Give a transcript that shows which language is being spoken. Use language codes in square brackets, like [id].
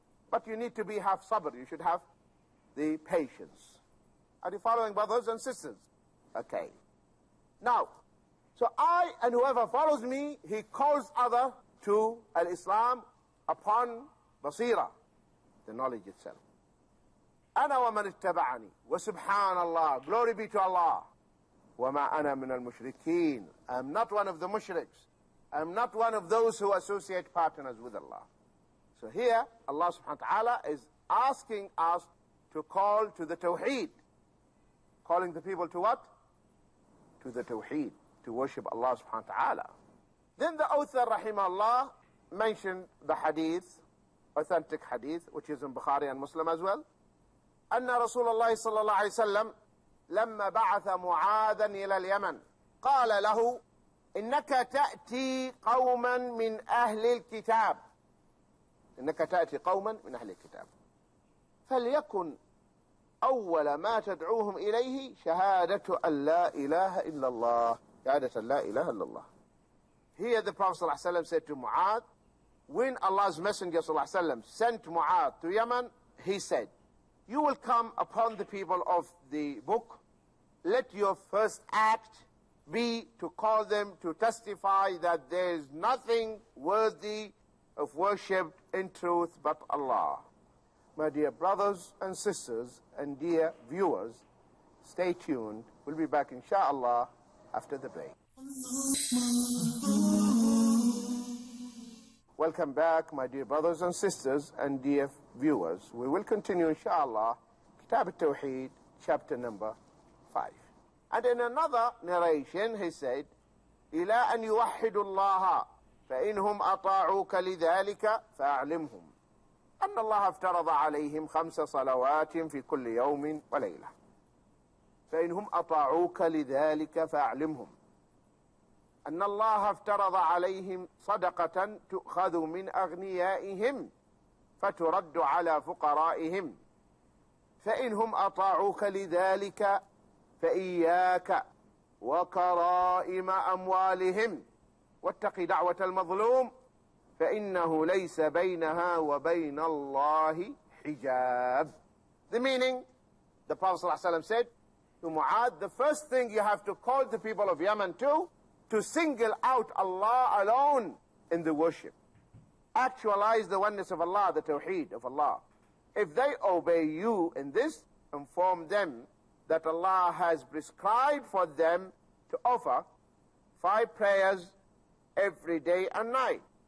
[en] But you need to have sabr, you should have the patience. Are you following, brothers and sisters? Okay. Now, so I and whoever follows me, he calls other to al-Islam upon basira, the knowledge itself. [ar] أنا ومن اتبعني وسبحان الله, [en] glory be to Allah. [ar] وما أنا من المشركين, [en] I am not one of the mushriks. I am not one of those who associate partners with Allah. So here, Allah subhanahu wa ta'ala is asking us to call to the Tawheed. Calling the people to what? To the Tawheed, to worship Allah subhanahu wa ta'ala. Then the author, rahimahullah, mentioned the hadith, authentic hadith, which is in Bukhari and Muslim as well. [ar] أن رسول الله صلى الله عليه وسلم لما بعث معاذا إلى اليمن قال له إنك تأتي قوما من أهل الكتاب إنك تأتي قوما من أهل الكتاب فليكن أول ما تدعوهم إليه شهادة أن لا إله إلا الله شهادة لا إله إلا الله. [en] Here the Prophet [ar] صلى الله عليه وسلم [en] said to Mu'adh, when Allah's Messenger صلى الله عليه وسلم sent Mu'adh to Yemen, he said, you will come upon the people of the book, let your first act be to call them to testify that there is nothing worthy of worship in truth but Allah. My dear brothers and sisters and dear viewers, stay tuned. We'll be back inshallah after the break. Welcome back, my dear brothers and sisters and dear viewers. We will continue inshallah Kitab al-Tawheed, chapter number 5. And in another narration he said, [ar] إلى أن يوحدوا الله فإنهم أطاعوك لذلك فأعلمهم أن الله افترض عليهم 5 صلوات في كل يوم وليلة فإنهم أطاعوك لذلك فأعلمهم أن الله افترض عليهم صدقة تؤخذ من أغنيائهم فترد على فقرائهم فإنهم أطاعوك لذلك فإياك وكرائم أموالهم واتق دعوة المظلوم فإنه ليس بينها وبين الله حجاب. [en] The meaning, the Prophet ﷺ said to Mu'adh, the first thing you have to call the people of Yemen to single out Allah alone in the worship. Actualize the oneness of Allah, the Tawheed of Allah. If they obey you in this, inform them that Allah has prescribed for them to offer 5 prayers every day and night.